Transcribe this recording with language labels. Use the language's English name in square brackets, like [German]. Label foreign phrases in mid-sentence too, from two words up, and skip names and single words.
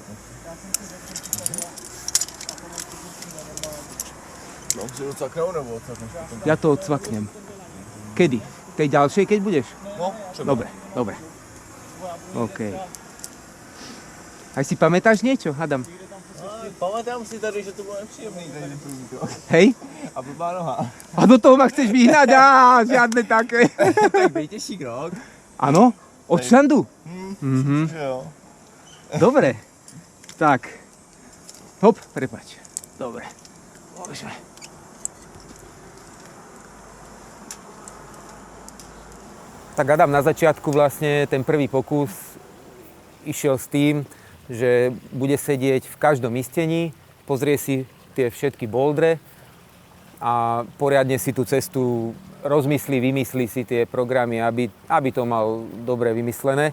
[Czech] Mám si docvaknou, nebo odcvakneš? [Slovak] Ja to odsvaknem. Kedy? Tej ďalšej, keď budeš? [Czech] No, třeba. [Slovak] Dobre. OK. Aj si pamätáš niečo, Adam? Pamätám si [Czech] tady, že to bylo nepříjemný, tady první krok. [Slovak] Hej? [Czech] A blbá noha. [Slovak] A do toho ma chceš vyhnať? Žiadne také. [Czech] Tak nejtěžší krok. [Slovak] Áno? Od šandu? [Czech] Že jo. [Slovak] Dobre. Tak. Hop, prepáč. Dobre. Môžeme. Tak Adam na začiatku vlastne ten prvý pokus išiel s tým, že bude sedieť v každom istení, pozrie si tie všetky bouldre a poriadne si tú cestu rozmyslí, vymyslí si tie programy, aby to mal dobre vymyslené.